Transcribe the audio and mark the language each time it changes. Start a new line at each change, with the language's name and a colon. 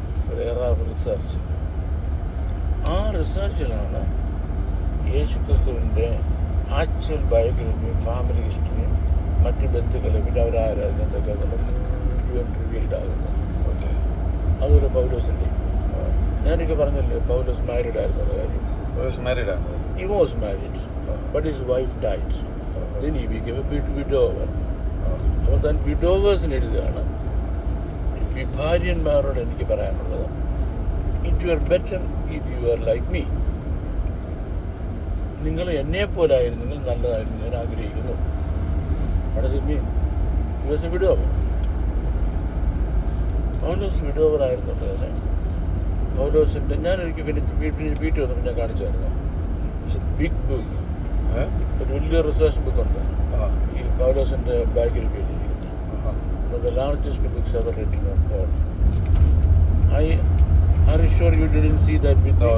Malayalam: ഒരു എറ of research. ആ റിസർച്ചിലാണ് യേശുക്രിസ്തുവിൻ്റെ ആക്ച്വൽ ബയോഗ്രഫിയും ഫാമിലി ഹിസ്റ്ററിയും മറ്റ് ബന്ധുക്കളെ പിന്നെ അവരാരായിരുന്നു എന്തൊക്കെ മുഴുവൻ റിവീൽഡ് ആകുന്നത്. അതൊരു പൗലോസിൻ്റെ, ഞാനൊക്കെ പറഞ്ഞല്ലോ പൗലോസ് മാരീഡ് ആയിരുന്നുള്ള കാര്യം.
English: He was married, but his wife died. Then he became a widower.
Malayalam: അപ്പോൾ താൻ വിഡോവേഴ്സിന് എഴുതുകയാണ്. വിഭാര്യന്മാരോട് എനിക്ക് പറയാനുള്ളത്,
English: It you are better if you are like me.
Malayalam: നിങ്ങൾ എന്നെപ്പോലായിരുന്നെങ്കിൽ നല്ലതായിരുന്നു, ഞാൻ ആഗ്രഹിക്കുന്നു.
English: What does it mean? He was a widower.
Malayalam: Paulose widower ആയിരുന്നുള്ളത് പൗലോസിൻ്റെ ഞാനൊരിക്കൽ വീട്ടിൽ വന്നപ്പോൾ ഞാൻ കാണിച്ചായിരുന്നു. ബിഗ് ബുക്ക്, ഒരു വലിയ റിസർച്ച് ബുക്കുണ്ട് ഈ പൗലോസിൻ്റെ ബയോഗ്രഫി എഴുതിയിരിക്കുന്നത്.
English: The largest books ever written on Paul. Are you sure you didn't see that with me?